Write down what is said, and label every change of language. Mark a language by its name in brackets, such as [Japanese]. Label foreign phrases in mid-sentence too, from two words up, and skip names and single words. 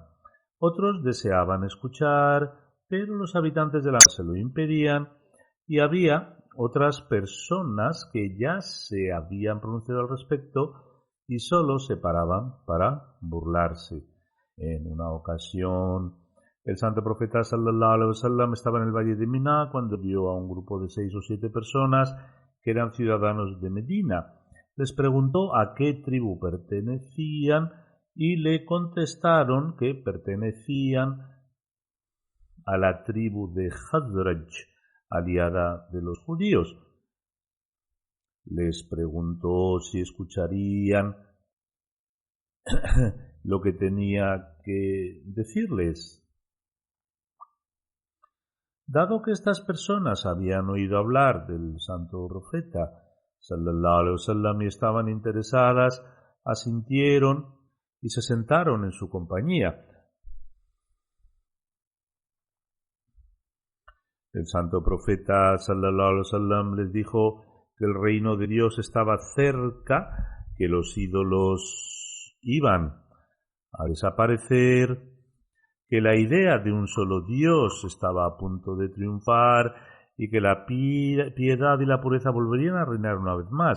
[Spanish] Otros deseaban escuchar, pero los habitantes de la se lo impedían, y había otras personas que ya se habían pronunciado al respecto y solo se paraban para burlarse. En una ocasión, el santo profeta [Arabic] صلى الله عليه وسلم [Spanish] estaba en el valle de Mina cuando vio a un grupo de 6 o 7 personas que eran ciudadanos de Medina. Les preguntó a qué tribu pertenecían y le contestaron que pertenecían a la tribu de Khazraj, aliada de los judíos. Les preguntó si escucharían lo que tenía que decirles. Dado que estas personas habían oído hablar del santo profeta [Arabic] صلى الله عليه وسلم [Spanish] y estaban interesadas, asintieron y se sentaron en su compañía. El santo profeta [Arabic] صلى الله عليه وسلم [Spanish] les dijo que el reino de Dios estaba cerca, que los ídolos iban a desaparecer, que la idea de un solo Dios estaba a punto de triunfar y que la piedad y la pureza volverían a reinar una vez más.